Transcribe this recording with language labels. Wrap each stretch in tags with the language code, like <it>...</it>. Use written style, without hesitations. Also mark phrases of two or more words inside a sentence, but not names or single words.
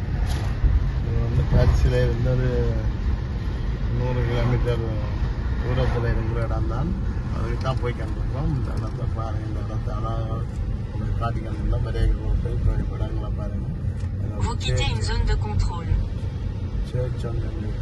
<ta>இது வந்து பரிசில இருந்து ஒரு 100 கிலோமீட்டர் தூரத்தில் சிலை இருக்கிற இடம் தான். அதுக்கு தான் போய் கண்டிருக்கோம். இந்த இடத்த பாருங்க, இந்த இடத்த உங்களுக்கு காட்டி கண்டிருந்தோம். நிறைய போய் படங்களை பாருங்க.</ta> <fr>Vous quittez une zone de contrôle.</fr> <ta>சேர்ச் வந்து இருக்கு.</ta>